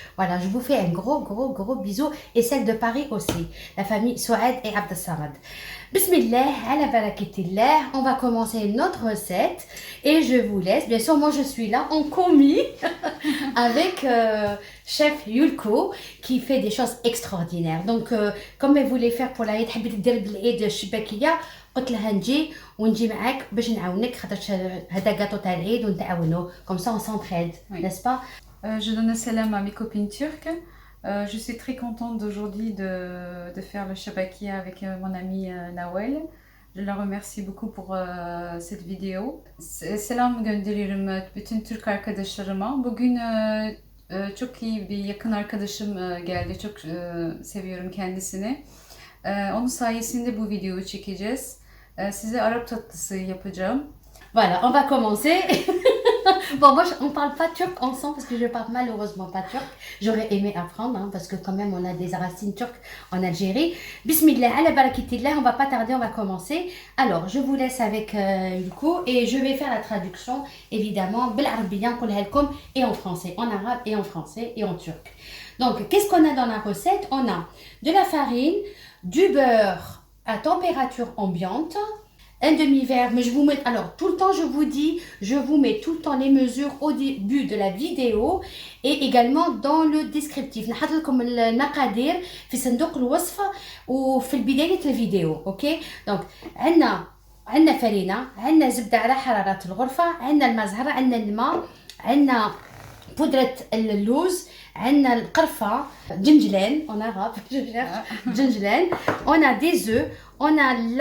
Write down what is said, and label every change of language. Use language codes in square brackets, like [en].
[fr] Voilà, je vous fais un gros bisou et celle de Paris aussi, la famille Souad et Abdessamad. Bismillah, ala barakatillah, on va commencer notre recette et je vous laisse, bien sûr moi je suis là en commis avec chef Yulko qui fait des choses extraordinaires. Donc comme elle voulait faire pour l'Aïd, [ar] حبيت دير بالعيد الشباكية قلت لها نجي ونجي معاك باش نعاونك خاطرش هذا كاطو تاع العيد ونتعاونوا [fr] comme ça on s'entraide, n'est-ce pas? Je donne un salam à mes copines turques. Je suis très contente d'aujourd'hui de faire le shabakia avec mon amie Nawel. Je la remercie beaucoup pour cette vidéo. [tr] Selam gönderiyorum bütün Türk arkadaşlarıma. Bugün çok iyi bir yakın arkadaşım geldi. Çok seviyorum kendisini. Onun sayesinde bu videoyu çekeceğiz. Size Arap tatlısı yapacağım. [fr] Voilà, on va commencer. Bon, moi, on parle pas turc ensemble parce que je parle malheureusement pas turc. J'aurais aimé apprendre hein, parce que quand même on a des racines turques en Algérie. Bismillah, ala barakatillah, on va pas tarder, on va commencer. Alors, je vous laisse avec Yulko et je vais faire la traduction évidemment [ar] بالعربية نقولها لكم [fr] et en français, en arabe et en français et en turc. Donc, qu'est-ce qu'on a dans la recette? On a de la farine, du beurre à température ambiante, un demi-verre, mais je vous mets, alors tout le temps je vous dis, je vous mets tout le temps les mesures au début de la vidéo et également dans le descriptif. [ar] نحط لكم المقادير في صندوق الوصف وفي بداية الفيديو، اوكي؟ دونك عندنا فرينة، عندنا زبدة على حرارة الغرفة، عندنا المزهرة، عندنا الماء، عندنا بودرة اللوز، عندنا القرفة، جنجلان [fr] en arabe, [ar] جنجلان، [fr] on a des œufs, on a